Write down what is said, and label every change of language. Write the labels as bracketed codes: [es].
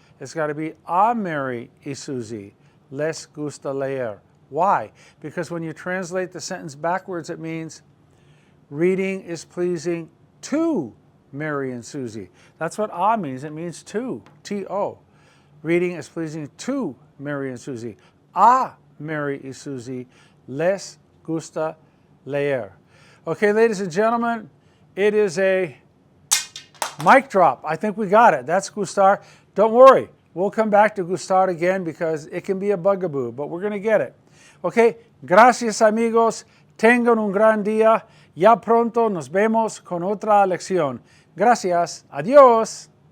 [en] It's got to be [es] a Mary y Susie les gusta leer. [en] Why? Because when you translate the sentence backwards, it means reading is pleasing to Mary and Susie. That's what a means. It means to, T-O. Reading is pleasing to Mary and Susie. [es] A Mary y Susie les gusta leer. [en] Okay, ladies and gentlemen, it is a mic drop. I think we got it. That's Gustar. Don't worry. We'll come back to Gustar again because it can be a bugaboo, but we're going to get it. [es] Okay, gracias amigos. Tengan un gran día. Ya pronto nos vemos con otra lección. Gracias. Adiós.